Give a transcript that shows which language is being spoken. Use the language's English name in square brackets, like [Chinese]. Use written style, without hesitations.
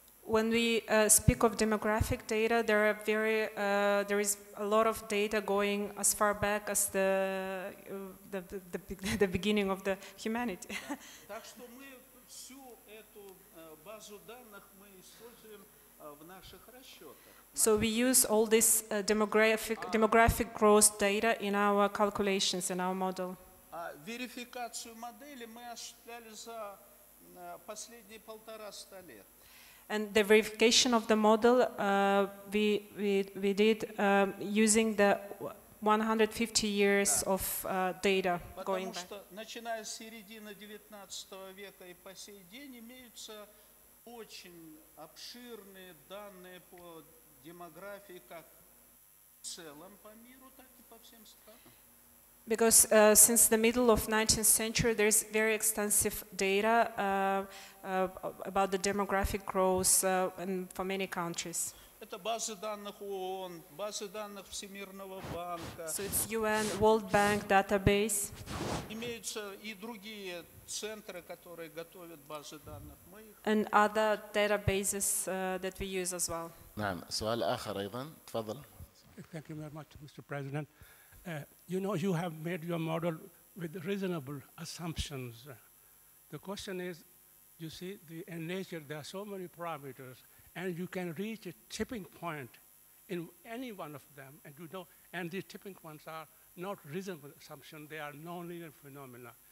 [English] When we speak of demographic data, there is a lot of data going as far back as the beginning of the humanity. [Russian] Так что мы всю эту базу данных мы используем в наших расчетах. [English] So we use all this demographic growth data in our calculations, in our model. [Russian] Верификацию модели мы осуществляли за последние 150 лет. [English] And the verification of the model we did using the 150 years of data going back. [Russian] Потому что начиная с середины 19 века и по сей день имеются очень обширные данные по демографии как в целом по миру, так и по всем странам. [English] Because since the middle of 19th century, there's very extensive data about the demographic growth for many countries. [Russian] Это базы данных ООН, базы данных Всемирного банка. [English] So it's UN, World Bank database. [Russian] Имеются и другие центры, которые готовят базы данных. [English] And other databases that we use as well. [Arabic] نعم، سؤال آخر أيضا، تفضل. [English] Thank you very much, Mr. President. You know, you have made your model with reasonable assumptions. The question is, you see, in nature, there are so many parameters, and you can reach a tipping point in any one of them, and you know, and these tipping points are not reasonable assumptions, they are non-linear phenomena.